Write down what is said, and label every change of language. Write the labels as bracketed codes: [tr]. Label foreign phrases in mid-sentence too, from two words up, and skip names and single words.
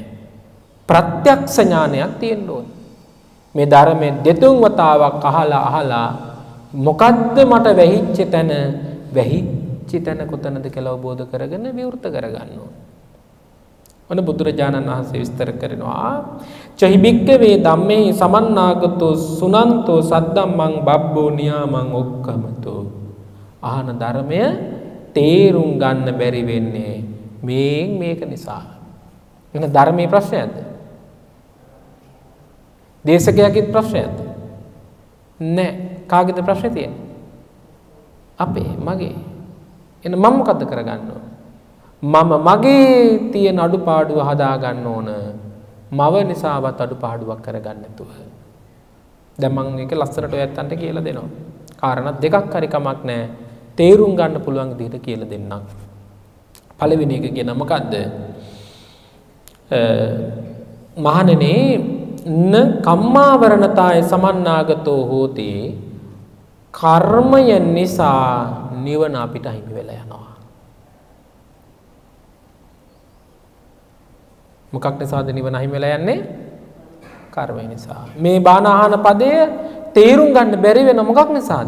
[si] ප්‍රත්‍යක්ෂ ඥානයක් තියෙන්න ඕනේ. මේ ධර්මයේ දෙතුන් වතාවක් අහලා මොකද්ද මට වැහිච්ච තැන කොතනද කියලා අවබෝධ කරගෙන විවෘත කරගන්න ඕනේ. ඔන්න බුදුරජාණන් වහන්සේ විස්තර කරනවා [pi] චහිබික්කවේ ධම්මේ සමන්නාගතෝ සුනන්තෝ සද්දම්මං බබ්බෝ නියාමං ඔක්කමතෝ. [si] අහන ධර්මය තේරුම් ගන්න බැරි වෙන්නේ මේක නිසා. එන ධර්මයේ ප්‍රශ්නයක්ද? දේශකයාගේ ප්‍රශ්නයක්ද? නෑ. කාගේද ප්‍රශ්නේ තියෙන්නේ? අපේ, මගේ. එන මම මොකද්ද කරගන්න ඕන? මම මගේ තියෙන අඩුපාඩුව හදා ගන්න ඕන. මව නිසාවත් අඩුපාඩුවක් කරගන්න නැතුව. දැන් මම මේක ලස්සනට ඔයත්තන්ට කියලා දෙනවා. කාරණා දෙකක් හරි කමක් නැහැ. තේරුම් ගන්න පුළුවන් විදිහට කියලා දෙන්නම්. පළවෙනි එක කියන මොකද්ද? [pi] මහණෙනි න කම්මාවරණතාය සමන්නාගතෝ හෝති. [si] කර්මය නිසා නිවන අපිට හිමි වෙලා යනවා. මොකක් නිසාද නිවන හිමි වෙලා යන්නේ? කර්මය නිසා. මේ බාන ආහන පදය තේරුම් ගන්න බැරි වෙන මොකක් නිසාද?